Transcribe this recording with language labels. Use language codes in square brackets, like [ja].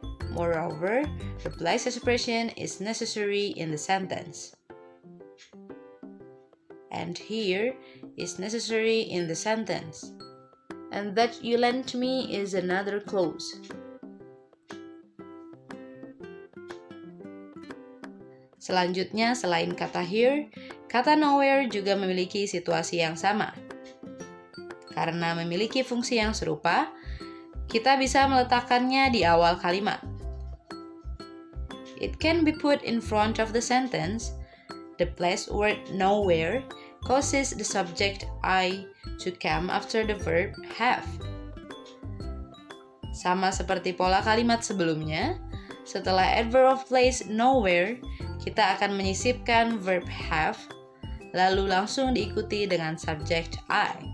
[en] Moreover, the place expression is necessary in the sentence. And here is necessary in the sentence. And that you lent me is another clause. [id] Selanjutnya, selain kata here, kata nowhere juga memiliki situasi yang sama. Karena memiliki fungsi yang serupa, kita bisa meletakkannya di awal kalimat. [en] It can be put in front of the sentence. The place word nowhere causes the subject I to come after the verb have. [id] Sama seperti pola kalimat sebelumnya, setelah adverb of place nowhere, kita akan menyisipkan verb have, lalu langsung diikuti dengan subject I.